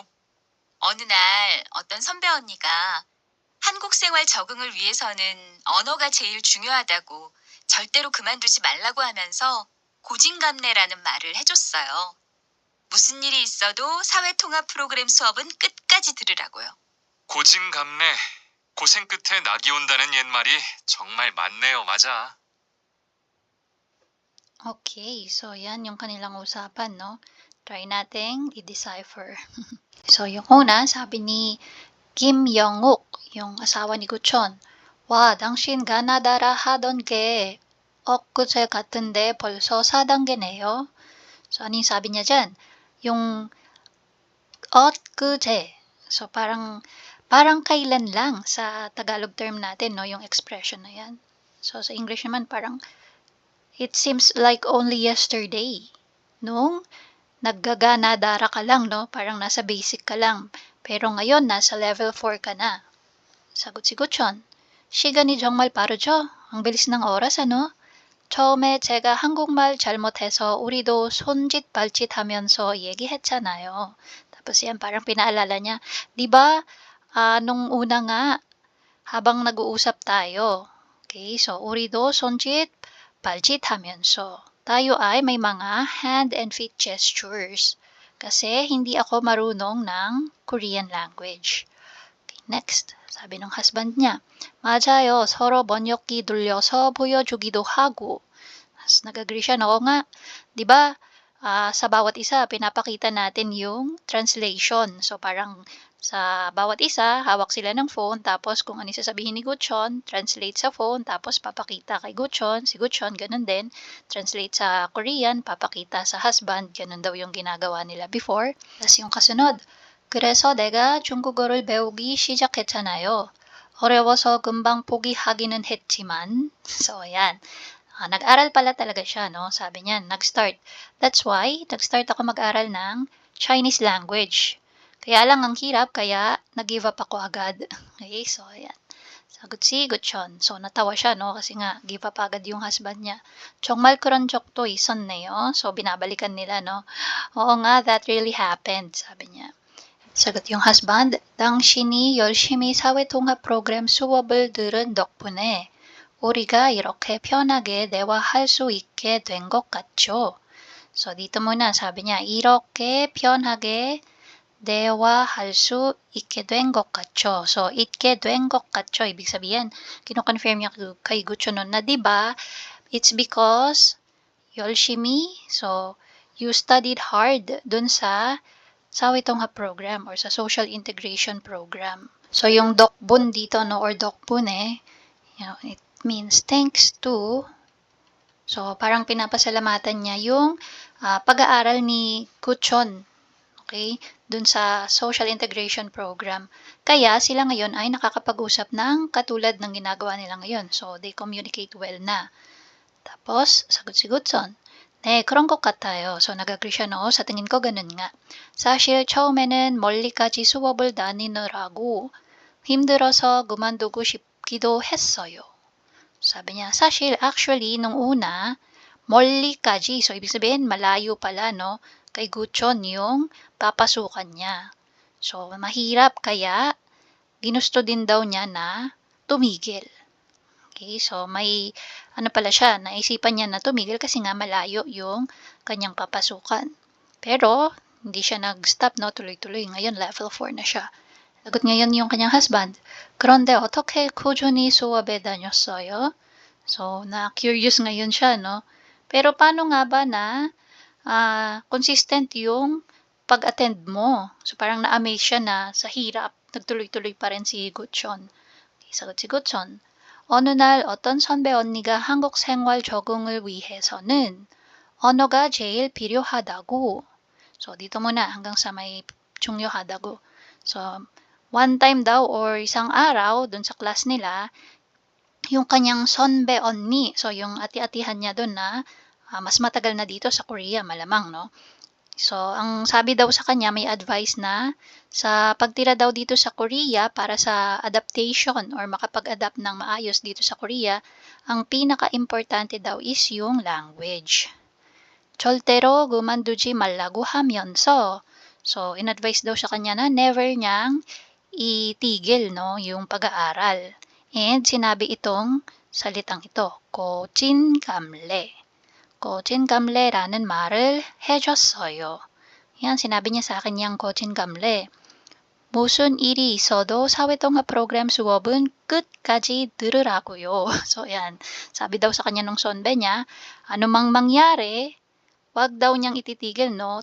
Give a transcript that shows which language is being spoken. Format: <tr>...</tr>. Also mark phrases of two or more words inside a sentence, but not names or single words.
<ko>어느 날 어떤 선배 언니가 한국 생활 적응을 위해서는 언어가 제일 중요하다고 절대로 그만두지 말라고 하면서 고진감래라는 말을 해줬어요. 무슨 일이 있어도 사회통합 프로그램 수업은 끝까지 들으라고요. 고진감래, 고생 끝에 낙이 온다는 옛말이 정말 맞네요, 맞아.</ko> <en>Okay, so</en> <tl>yan yung kanilang usapan, no? Try nating i-decipher. So, yung una, sabi ni Kim Young-uk, yung asawa ni Guchon,</tl> <ko>와, 당신 가나다라 하던 게 엊그제 같은데 벌써 4단계네요.</ko> <tl>So, ano yung sabi niya dyan? Yung 엊그제. So, parang kailan lang sa Tagalog term natin, no? Yung expression na yan. So, sa English naman, parang</tl> <en>it seems like only yesterday.</en> <tl>Nung naggaganadara ka lang, no? Parang nasa basic ka lang. Pero ngayon, nasa level 4 ka na. Sagot si Guchon.</tl> <ko>시간이 정말 빠르죠?</ko> <tl>ang bilis ng oras, ano?</tl> <ko>처음에 제가 한국말 잘못해서 우리도 손짓발짓 하면서 얘기했잖아요.</ko> <tl>Tapos yan, parang pinaalala niya, di ba, nung una nga, habang nag-uusap tayo, okay, so</tl> <ko>우리도 손짓발짓 하면서,</ko> <tl>tayo ay may mga</tl> <en>hand and feet gestures.</en> <tl>Kasi hindi ako marunong ng</tl> <en>Korean language.</en> <tl>Okay, next. 사비 ng husband niya,</tl> <ko>맞아요. 서로 번역기 돌려서 보여주기도 하고.</ko> <tl>As nag-agree siya, oo nga. Di ba, sa bawat isa, pinapakita natin yung translation. So, parang sa bawat isa, hawak sila ng phone, tapos kung ano sasabihin ni Guchon, translate sa phone, tapos papakita kay Guchon. Si Guchon, ganun din. Translate sa Korean, papakita sa husband. Ganun daw yung ginagawa nila before. Tapos yung kasunod,</tl> <ko>그래서 내가 중국어를 배우기 시작했잖아요. 어려워서 금방 포기하기는 했지만.</ko> <tl>So, ayan. Nag-aral pala talaga siya, no? Sabi niya, nag-start.</tl> <en>That's why,</en> <tl>nag-start ako mag-aral ng</tl> <en>Chinese language.</en> <tl>Kaya lang ang hirap, kaya nag-give up ako agad.</tl> <en>Okay, so,</en> <tl>ayan. Sagot si Guchon. So, natawa siya, no? Kasi nga,</tl> <en>give up</en> <tl>agad yung husband niya. 정말 그런 적도 있었네요. So, binabalikan nila, no? Oo nga,</tl> <en>that really happened,</en> <tl>sabi niya. 사got yung husband,</tl> <ko>당신이 열심히 사회통합 프로그램 수업을 들은 덕분에 우리가 이렇게 편하게 대화할 수 있게 된 것 같죠?</ko> <tl>So, dito muna, sabi niya,</tl> <ko>이렇게 편하게 대화할 수 있게 된 것 같죠. So, 있게 된 것 같죠.</ko> <tl>Ibig sabihin, kino-confirm niya kay Guchon nun na, diba,</tl> <en>it's because 열심히, so, you studied hard</en> <tl>dun sa</tl> <en>Sawetonga program or sa social integration program.</en> <tl>So, yung dokbun dito,</tl> <en>no, or dokbune, it means thanks to.</en> <tl>So, parang pinapasalamatan niya yung pag-aaral ni Guchon, okay, dun sa</tl> <en>social integration program.</en> <tl>Kaya sila ngayon ay nakakapag-usap ng katulad ng ginagawa nila ngayon.</tl> <en>So, they communicate well na.</en> <tl>Tapos, sagot si Gutson.</tl> <ko>네, 그런 것 같아요.</ko> <tl>So, nag-agree siya, no? Sa tingin ko, ganun nga.</tl> <ko>사실 처음에는 멀리까지 수업을 다니느라고 힘들어서 그만두고 싶기도 했어요.</ko> <tl>Sabi niya, 사실, actually, nung una, 멀리까지. So, ibig sabihin, malayo pala, no? Kay Guchon yung papasukan niya. So, mahirap, kaya ginusto din daw niya na tumigil. Okay, so may ano pala siya, naisipan niya na tumigil kasi nga malayo yung kanyang papasukan. Pero hindi siya nag-stop, no, tuloy-tuloy. Ngayon level 4 na siya. Sagot ngayon yung kanyang husband.</tl> <ko>그런데 어떻게 꾸준히 수업에 다녔어요?</ko> <tl>So, na-curious ngayon siya, no? Pero paano nga ba na consistent yung pag-attend mo? So, parang na-amaze siya na sa hirap, nagtuloy-tuloy pa rin si Guchon. Okay, sagot si Guchon.</tl> <ko>어느 날 어떤 선배 언니가 한국 생활 적응을 위해서는 언어가 제일 필요하다고.</ko> <tl>So, dito muna hanggang sa may 중요하다고. So,</tl> <en>one time</en> <tl>daw or isang araw dun sa class nila, yung kanyang</tl> <ko>선배 언니,</ko> <tl>so yung ati-atihan niya dun na mas matagal na dito sa Korea, malamang, no? So, ang sabi daw sa kanya, may advice na sa pagtira daw dito sa Korea para sa adaptation or makapag-adapt ng maayos dito sa Korea, ang pinaka-importante daw is yung language.</tl> <ko>절대로 그만두지 말라고 하면서,</ko> <tl>so, in-advise daw sa kanya na never niyang itigil, no, yung pag-aaral. And sinabi itong salitang ito,</tl> <ko>고진감래. 고진감래라는 말을 해줬어요.</ko> <tl>Yan, sinabi niya sa akin yung 고진감래.</tl> <ko>무슨 일이 있어도 사회통합 프로그램 수업은 끝까지 들으라고요.</ko> <tl>So, yan. Sabi daw sa kanya nung sonbe niya, anumang mangyari, wag daw niyang ititigil, no?</tl>